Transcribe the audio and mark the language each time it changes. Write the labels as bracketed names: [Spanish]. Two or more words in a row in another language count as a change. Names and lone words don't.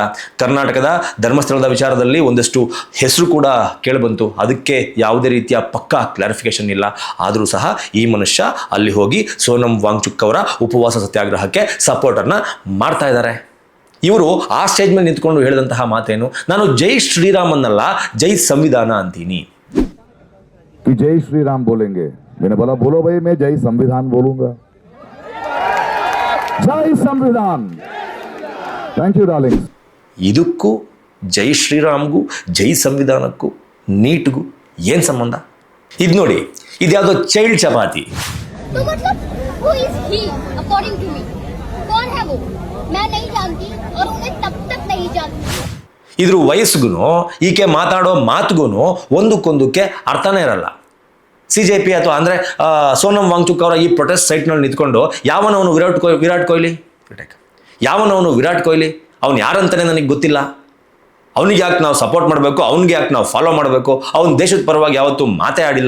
[Kannada] ಕರ್ನಾಟಕದ ಧರ್ಮಸ್ಥಳದ ವಿಚಾರದಲ್ಲಿ ಒಂದಷ್ಟು ಹೆಸರು ಕೂಡ ಕೇಳಿಬಂತು, ಅದಕ್ಕೆ ಯಾವುದೇ ರೀತಿಯ ಪಕ್ಕಾ ಕ್ಲಾರಿಫಿಕೇಶನ್ ಇಲ್ಲ. ಆದರೂ ಸಹ ಈ ಮನುಷ್ಯ ಅಲ್ಲಿ ಹೋಗಿ ಸೋನಂ ವಾಂಗ್ಚುಕ್ ಅವರ ಉಪವಾಸ ಸತ್ಯಾಗ್ರಹಕ್ಕೆ ಸಪೋರ್ಟನ್ನು ಮಾಡ್ತಾ ಇದ್ದಾರೆ. ಇವರು ಆ ಸ್ಟೇಜ್ ಮೇಲೆ ನಿಂತ್ಕೊಂಡು ಹೇಳಿದಂತಹ ಮಾತೇನು? ನಾನು [Hindi] जय श्रीराम [Kannada] ಅನ್ನಲ್ಲ, [Hindi] जय संविधान [Kannada] ಅಂತೀನಿ. [Hindi] जय श्री राम बोलेंगे, मैंने बोला बोलो भाई, मैं जय संविधान बोलूंगा. जय संविधान. [English] thank you darling. [Kannada] ಇದಕ್ಕೂ ಜೈ ಶ್ರೀರಾಮ್ಗೂ ಜೈ ಸಂವಿಧಾನಕ್ಕೂ ನೀಟ್ಗೂ ಏನು ಸಂಬಂಧ? ಇದು ನೋಡಿ, ಇದ್ಯಾವುದೋ ಚೈಲ್ಡ್ ಚಪಾತಿ. [Hindi] तो मतलब [English] who is he according to me? [Hindi] कौन है वो? मैं नहीं जानती और उन्हें तब तक नहीं जानती. [Kannada] ಇದ್ರ ವಯಸ್ಸಿಗೂ ಈಕೆ ಮಾತಾಡೋ ಮಾತುಗೂ ಒಂದಕ್ಕೊಂದಕ್ಕೆ ಅರ್ಥನೇ ಇರಲ್ಲ. CJP ಅಥವಾ ಅಂದರೆ ಸೋನಮ್ ವಾಂಗ್ಚುಕ್ ಅವರ ಈ ಪ್ರೊಟೆಸ್ಟ್ ಸೈಟ್ನಲ್ಲಿ ನಿಂತ್ಕೊಂಡು ಯಾವನವನು ವಿರಾಟ್ ಕೊಹ್ಲಿ ಅವನು ಯಾರಂತಾನೆ ನನಗೆ ಗೊತ್ತಿಲ್ಲ, ಅವನಿಗೆ ಯಾಕೆ ನಾವು ಸಪೋರ್ಟ್ ಮಾಡಬೇಕು, ಅವನಿಗೆ ಯಾಕೆ ನಾವು ಫಾಲೋ ಮಾಡಬೇಕು, ಅವನ ದೇಶದ ಪರವಾಗಿ ಯಾವತ್ತೂ ಮಾತೇ ಆಡಿಲ್ಲ.